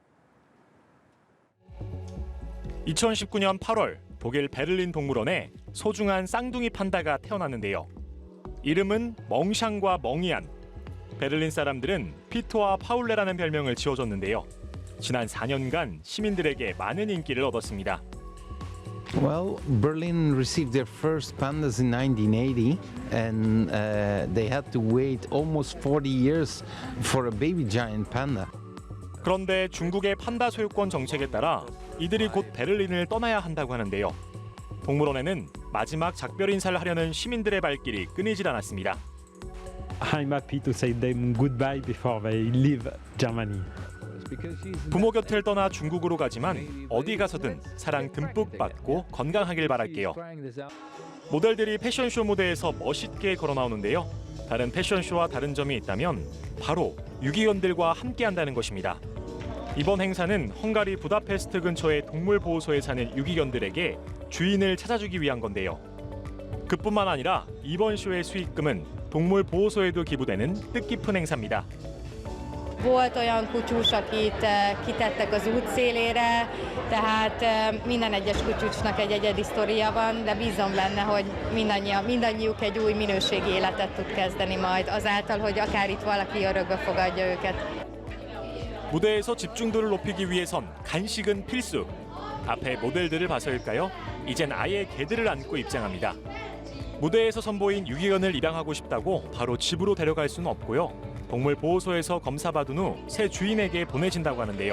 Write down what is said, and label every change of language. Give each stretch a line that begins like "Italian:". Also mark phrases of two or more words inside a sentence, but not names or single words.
Korean: 2019년 8월 독일 베를린 동물원에 소중한 쌍둥이 판다가 태어났는데요. 이름은 멍샹과 멍이안. 베를린 사람들은 피토와 파울레라는 별명을 지어줬는데요. 지난 4년간 시민들에게 많은 인기를 얻었습니다.
English: Well, Berlin received their first pandas in 1980, and they had to wait almost 40 years for a baby giant panda.
Korean: 그런데 중국의 판다 소유권 정책에 따라 이들이 곧 베를린을 떠나야 한다고 하는데요. 동물원에는 마지막 작별 인사를 하려는 시민들의 발길이 끊이질 않았습니다.
English: I'm happy to say them goodbye before they leave Germany.
Korean: 부모 곁을 떠나 중국으로 가지만 어디 가서든 사랑 듬뿍 받고 건강하길 바랄게요. 모델들이 패션쇼 무대에서 멋있게 걸어 나오는데요. 다른 패션쇼와 다른 점이 있다면 바로 유기견들과 함께한다는 것입니다. 이번 행사는 헝가리 부다페스트 근처의 동물보호소에 사는 유기견들에게 주인을 찾아주기 위한 건데요. 그뿐만 아니라 이번 쇼의 수익금은 동물보호소에도 기부되는 뜻깊은 행사입니다.
Hungarian: Volt olyan kutyus, akit kitettek az út szélére, tehát minden egyes kutyusnak egy egyedi sztoria van, de bízom benne, hogy mindannyiuk egy új minőségi életet tud kezdeni majd, azáltal, hogy akár itt valaki örökbe fogadja őket.
Korean: 무대에서 집중도를 높이기 위해선 간식은 필수. 앞에 모델들을 봐서일까요? 이젠 아예 개들을 안고 입장합니다. 무대에서 선보인 유기견을 입양하고 싶다고 바로 집으로 데려갈 수는 없고요. 동물보호소에서 검사받은 후 새 주인에게 보내진다고 하는데요.